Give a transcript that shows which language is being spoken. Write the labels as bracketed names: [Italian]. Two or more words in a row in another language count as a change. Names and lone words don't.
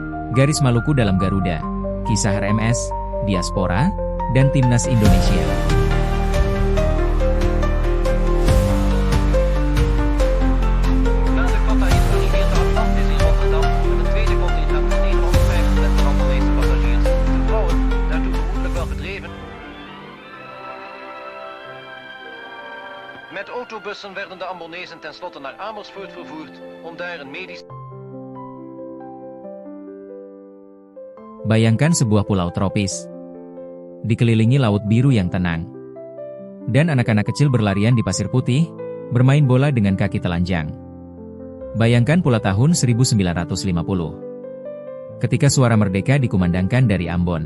[Indonesian] Garis Maluku dalam Garuda, kisah RMS, diaspora, dan timnas Indonesia. [Dutch] Na de Qatar is gearriveerd de Atlantis in Rotterdam met een tweede contingent van 135 Ambonese passagiers. De vrouwen daartoe vermoedelijk wel gedreven. Met autobussen werden de Ambonezen tenslotte naar Amersfoort vervoerd om daar een medisch... [Indonesian] Bayangkan sebuah pulau tropis, dikelilingi laut biru yang tenang, dan anak-anak kecil berlarian di pasir putih, bermain bola dengan kaki telanjang. Bayangkan pula tahun 1950, ketika suara merdeka dikumandangkan dari Ambon.